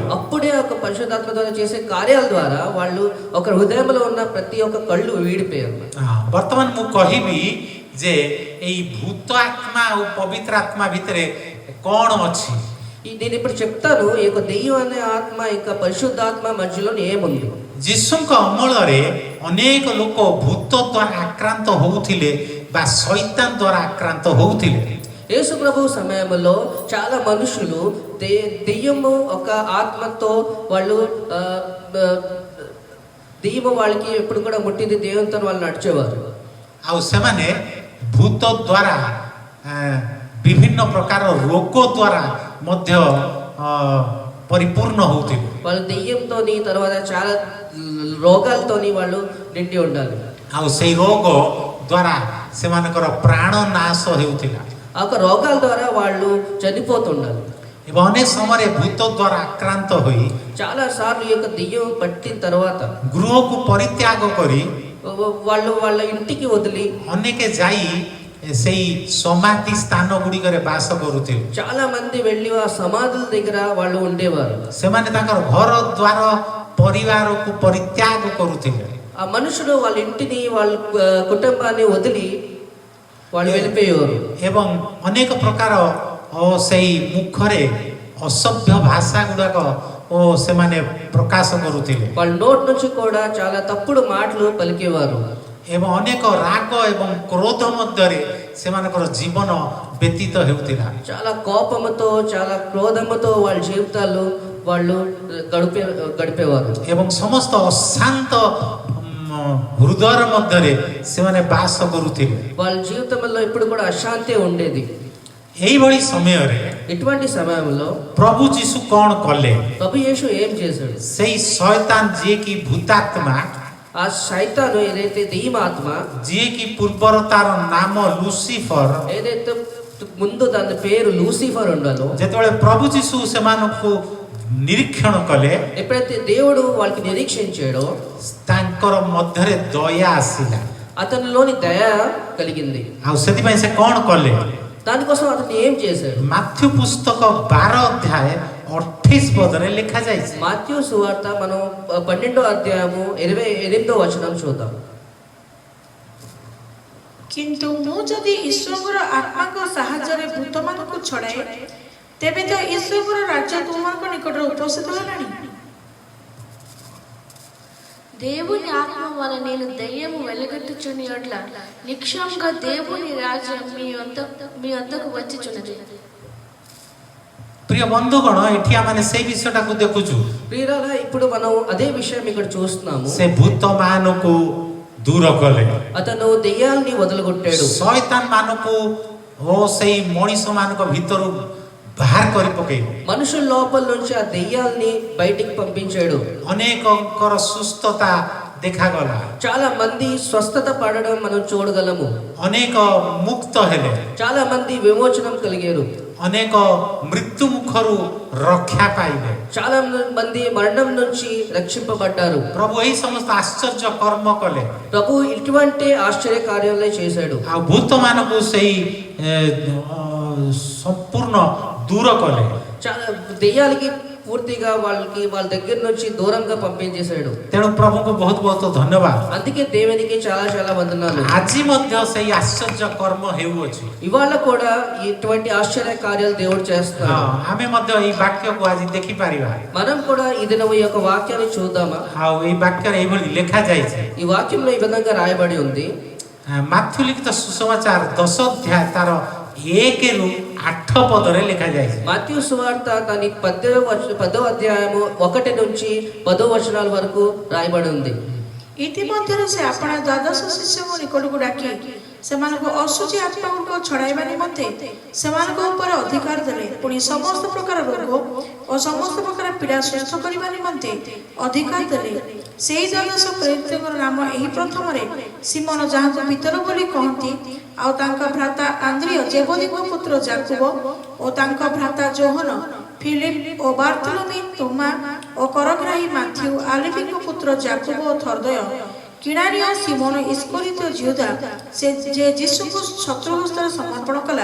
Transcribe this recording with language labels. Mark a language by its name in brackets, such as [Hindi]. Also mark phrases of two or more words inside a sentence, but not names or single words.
[Telugu] అప్పుడే ఒక పరిశుద్ధాత్మ ద్వారా చేసే కార్యాల ద్వారా వాళ్ళు ఒక హృదయంలో ఉన్న ప్రతి ఒక్క కళ్ళు వీడిపోయారు. [Odia] ବର୍ତ୍ତମାନ ମୁଁ କହିବି ଯେ ଏଇ ଭୂତ ଆତ୍ମା ଆଉ ପବିତ୍ର ଆତ୍ମା ଭିତରେ କଣ ଅଛି। [Telugu] నేను ఇప్పుడు చెప్తాను ఈ యొక్క దెయ్యం అనే ఆత్మ ఇంకా పరిశుద్ధాత్మ మధ్యలో ఏముంది. [Odia] ଯୀଶୁଙ୍କ ଅମଳରେ ଅନେକ ଲୋକ ଭୂତ ଦ୍ୱାରା ଆକ୍ରାନ୍ତ ହେଉଥିଲେ ବା ଶୈତାନ ଦ୍ୱାରା ଆକ୍ରାନ୍ତ ହେଉଥିଲେ. [Telugu] యేసు ప్రభు సమయంలో చాలా మనుషులు దెయ్యము ఒక ఆత్మతో వాళ్ళు దెయ్యము వాళ్ళకి ఎప్పుడు కూడా ముట్టింది దేవునితో వాళ్ళు నడిచేవారు. [Odia] ଆଉ ସେମାନେ ଭୂତ ଦ୍ୱାରା ବିଭିନ୍ନ ପ୍ରକାର ରୋଗ ଦ୍ୱାରା ମଧ୍ୟ ପରିପୂର୍ଣ୍ଣ ହେଉଥିଲେ. [Telugu] వాళ్ళు దెయ్యంతోని తర్వాత చాలా రోగాలతోని వాళ్ళు నిండి ఉండాలి. [Odia] ଆଉ ସେଇ ରୋଗ ଦ୍ୱାରା ସେମାନଙ୍କର ପ୍ରାଣ ନାଶ ହେଉଥିଲା. [Telugu] ఆ యొక్క రోగాల ద్వారా వాళ్ళు చనిపోతుండాలి. [Odia] ଏବଂ ଅନେକ ସମୟରେ ଭୂତ ଦ୍ୱାରା ଆକ୍ରାନ୍ତ ହୋଇ [Telugu] చాలా సార్లు ఈ యొక్క దెయ్యం పట్టిన తర్వాత [Odia] ଗୃହକୁ ପରିତ୍ୟାଗ କରି [Telugu] వాళ్ళు వాళ్ళ ఇంటికి వదిలి [Odia] ଅନେକ ଯାଇ ସେଇ ସମାଧି ସ୍ଥାନ ଗୁଡ଼ିକରେ ବାସ କରୁଥିଲେ. [Telugu] చాలా మంది వెళ్ళి ఆ సమాధుల దగ్గర వాళ్ళు ఉండేవారు. [Odia] ସେମାନେ ତାଙ୍କର ଘର ଦ୍ୱାର ପରିବାରକୁ ପରିତ୍ୟାଗ କରୁଥିଲେ. [Telugu] ఆ మనుషులు వాళ్ళ ఇంటిని వాళ్ళ కుటుంబాన్ని వదిలి వాళ్ళు వెళ్ళిపోయేవారు. [Odia] ଏବଂ ଅନେକ ପ୍ରକାର ସେଇ ମୁଖରେ ଅସଭ୍ୟ ଭାଷା ଗୁଡ଼ାକ ସେମାନେ ପ୍ରକାଶ କରୁଥିଲେ. [Telugu] వాళ్ళ నోటి నుంచి కూడా చాలా తప్పుడు మాటలు పలికేవారు. [Odia] ଏବଂ ଅନେକ ରାଗ ଏବଂ କ୍ରୋଧ ମଧ୍ୟରେ ସେମାନଙ୍କର ଜୀବନ ବ୍ୟତୀତ ହେଉଥିଲା. [Telugu] చాలా కోపముతో చాలా క్రోధముతో వాళ్ళ జీవితాలు వాళ్ళు గడిపేవారు. [Odia] ଏବଂ ସମସ୍ତ ଅଶାନ୍ତ ହୃଦୟର ମଧ୍ୟରେ ସେମାନେ ବାସ କରୁଥିଲେ. [Telugu] వాళ్ళ జీవితంలో ఇప్పుడు కూడా అశాంతి ఉండేది. [Odia] ଏଇଭଳି ସମୟରେ [Telugu] ఇటువంటి సమయంలో [Odia] ପ୍ରଭୁ ଯୀଶୁ କ'ଣ କଲେ? [Telugu] ప్రభు యేసు ఏం చేశాడు? [Odia] ସେଇ ଶୟତାନ ଯିଏକି ଭୂତାତ୍ମା, [Telugu] ఆ సైతాను ఏదైతే దెయ్యమాత్మ [Odia] ଯିଏକି ପୂର୍ବର ତାର ନାମ ଲୁସିଫର, [Telugu] ఏదైతే ముందు దాని పేరు లూసిఫర్ ఉండాలో [Odia] ଯେତେବେଳେ ପ୍ରଭୁ ଯୀଶୁ ସେମାନଙ୍କୁ ନିରୀକ୍ଷଣ କଲେ [Telugu] ఎప్పుడైతే దేవుడు వాళ్ళకి నిరీక్షించాడో [Odia] ତାଙ୍କର ମଧ୍ୟରେ ଦୟା ଆସିଲା. [Telugu] అతనిలోని దయ కలిగింది. [Odia] ଆଉ ସେଥିପାଇଁ ସେ କ'ଣ କଲେ? [Telugu] దానికోసం అతను ఏం చేశాడు? [Odia] ମାଥ୍ୟୁ ପୁସ୍ତକ 12 ଅଧ୍ୟାୟ 28 ପଦରେ ଲେଖାଯାଇଛି. [Telugu] మాథ్యూ సువార్త మనం 12వ అధ్యాయము 28వ వచనం చూద్దాం. [Odia] କିନ୍ତୁ ମୁଁ ଯଦି ଈଶ୍ୱରଙ୍କର ଆତ୍ମାଙ୍କ ସାହାଯ୍ୟରେ ଭୂତମାନଙ୍କୁ ଛଡ଼ାଏ ତେବେ ତ ଈଶ୍ୱରଙ୍କର ରାଜ୍ୟ ତୁମମାନଙ୍କ ନିକଟରେ ଉପସ୍ଥିତ ହେଲାଣି. [Telugu] దేవుని ఆత్మ వల్ల నేను దయ్యము వెలగట్టుచుని అట్ల నిక్షంగా దేవుని రాజ్యం మీ వద్దకు వచ్చిచున్నది. [Odia] ପ୍ରିୟ ବନ୍ଧୁଗଣ, ଏଠି ଆମେ ସେଇ ବିଷୟଟାକୁ ଦେଖୁଛୁ. [Telugu] ప్రియులారా, ఇప్పుడు మనం అదే విషయం ఇక్కడ చూస్తున్నాము. [Odia] ସେ ଭୂତ ମାନଙ୍କୁ ଦୂର କଲେ, [Telugu] అతను దెయ్యాల్ని వదలగొట్టాడు. [Odia] ଶୟତାନ ମାନଙ୍କୁ ଓ ସେଇ ମଣିଷ ମାନଙ୍କ ଭିତରୁ ବାହାର କରି ପକେଇଲେ. [Telugu] మనుషుల లోపల నుంచి ఆ దెయ్యాల్ని బయటికి పంపించాడు. [Odia] ଅନେକଙ୍କର ସୁସ୍ଥତା ଦେଖାଗଲା. [Telugu] చాలా మంది స్వస్థత పడడం మనం చూడగలము. [Odia] ଅନେକ ମୁକ୍ତ ହେଲେ, [Telugu] చాలా మంది విమోచనం కలిగారు. [Odia] ଅନେକ ମୃତ୍ୟୁ ମୁଖରୁ ରକ୍ଷା ପାଇଲେ. [Telugu] చాలా మంది మరణం నుంచి రక్షింపబడ్డారు. [Odia] ପ୍ରଭୁ ଏହି ସମସ୍ତ ଆଶ୍ଚର୍ଯ୍ୟ କର୍ମ କଲେ. [Telugu] ప్రభు ఇటువంటి ఆశ్చర్య కార్యాలే చేశాడు. [Odia] ଆଉ ଭୂତ ମାନଙ୍କୁ ସେଇ ସମ୍ପୂର୍ଣ୍ଣ ଦୂର କଲେ. [Telugu] చాలా దెయ్యాలకి పూర్తిగా వాళ్ళ దగ్గర నుంచి దూరంగా పంపించేశాడు. [Odia] ତେଣୁ ପ୍ରଭୁଙ୍କୁ ବହୁତ ବହୁତ ଧନ୍ୟବାଦ. [Telugu] అందుకే దేవునికి చాలా చాలా వందనాలు. [Odia] ଆଜି ମଧ୍ୟ ସେଇ ଆଶ୍ଚର୍ଯ୍ୟ କର୍ମ ହେଉଅଛି. [Telugu] ఇవాళ కూడా ఇటువంటి ఆశ్చర్య కార్యాలు దేవుడు చేస్తున్నాడు. [Odia] ଆମେ ମଧ୍ୟ ଏଇ ବାକ୍ୟକୁ ଆଜି ଦେଖିପାରିବା. [Telugu] మనం కూడా ఈ దినం ఈ యొక్క వాక్యాన్ని చూద్దామా? [Odia] ଆଉ ଏଇ ବାକ୍ୟରେ ଏଇଭଳି ଲେଖାଯାଇଛି. [Telugu] ఈ వాక్యంలో ఈ విధంగా రాయబడి ఉంది. [Odia] ମାଥ୍ୟୁ ଲିଖିତ ସୁସମାଚାର 10 ଅଧ୍ୟାୟ ତାର 1ରୁ 8 ପଦରେ ଲେଖାଯାଇଛି. [Telugu] మాథ్యూ సువార్త దాని 10వ అధ్యాయము 1 నుంచి 10వ వచనాల వరకు రాయబడి ఉంది. [Odia] ଇତିମଧ୍ୟରେ ସେ ଆପଣା ଦ୍ୱାଦଶ ଶିଷ୍ୟଙ୍କ ନିକଟକୁ ଡାକି ସେମାନଙ୍କୁ ଅଶୁଚି ଆତ୍ମାଗୁଡ଼ିକ ଛଡ଼ାଇବା ନିମନ୍ତେ ସେମାନଙ୍କ ଉପରେ ଅଧିକାର ଦେଲେ। ପୁଣି ସମସ୍ତ ପ୍ରକାର ରୋଗ ଓ ସମସ୍ତ ପ୍ରକାର ପୀଡ଼ା ସୁସ୍ଥ କରିବା ନିମନ୍ତେ ଅଧିକାର ଦେଲେ। ସେହି ଦ୍ୱାଦଶ ପ୍ରେରିତଙ୍କର ନାମ ଏହି ପ୍ରଥମରେ ସିମୋନ, ଯାହାଙ୍କୁ ପିତର ବୋଲି କହନ୍ତି, ଆଉ ତାଙ୍କ ଭ୍ରାତା ଆନ୍ଦ୍ରିୟ, ଜେବଦୀଙ୍କ ପୁତ୍ର ଯାକୁବ ଓ ତାଙ୍କ ଭ୍ରାତା ଯୋହନ, ଫିଲିପ ଓ ବାର୍ଥୋଲୋମି, ତୋମା ଓ କରଗ୍ରାହୀ ମାଥ୍ୟୁ, ଆଲଫିଙ୍କ ପୁତ୍ର ଯାକୁବ ଓ ଥର୍ଦ୍ଦୟ, କିଣାରିଆ ସିମୋନ, ଇସ୍କରିତ ଜିହୁଦା, ସେ ଯେ ଯୀଶୁଙ୍କୁ ଶତ୍ରୁ ହସ୍ତରେ ସମର୍ପଣ କଲା।